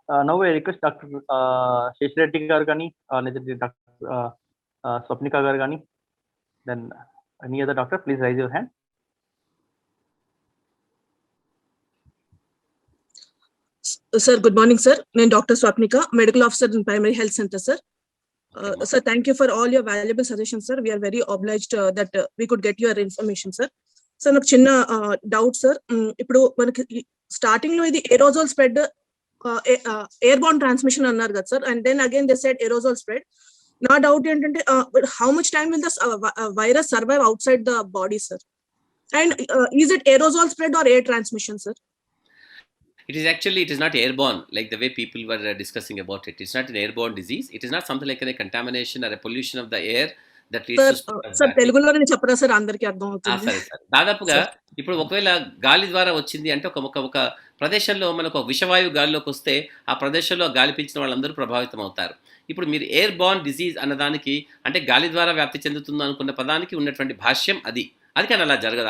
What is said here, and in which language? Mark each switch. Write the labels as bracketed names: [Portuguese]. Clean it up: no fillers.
[English] now I request doctor Seshireddy గారు కానీ, [Telugu] లేదంటే [English] Doctor Swapnika గారు కానీ, then any other doctor, please raise your hand. Sir, good morning, sir. [Telugu] నేను [English] Doctor Swapnika, medical officer in primary health centre, sir. Sir, thank you for all your valuable suggestions, sir. We are very obliged that we could get your information, sir. [Telugu] Sir, నాకు చిన్న doubt, sir. ఇప్పుడు మనకి starting లో ఇది ఏరోజోల్ spread, air bound transmission అన్నారు కదా sir, [English] And then again they said aerosol spread. [Telugu] నా doubt ఏంటంటే [English] How much time will the virus survive outside the body sir? And is it aerosol spread or air transmission, sir? It is not airborne like the way people were discussing about it. It's not an airborne disease. It is not something like a contamination or a pollution of the air that leads to [Telugu] sir తెలుగులోనే చెప్పరా sir, అందరికీ అర్థం అవుతుంది. సరే sir. దాదాపుగా ఇప్పుడు ఒకవేళ గాలి ద్వారా వచ్చింది అంటే ఒక ప్రదేశంలో మనకు విషవాయువు గాలిలోకి వస్తే ఆ ప్రదేశంలో గాలి పీల్చిన వాళ్ళందరూ ప్రభావితం అవుతారు. ఇప్పుడు మీరు ఎయిర్ బార్న్ డిజీజ్ అన్నదానికి అంటే గాలి ద్వారా వ్యాప్తి చెందుతుంది అనుకున్న పదానికి ఉన్నటువంటి భాష్యం అది కానీ అలా జరగదు.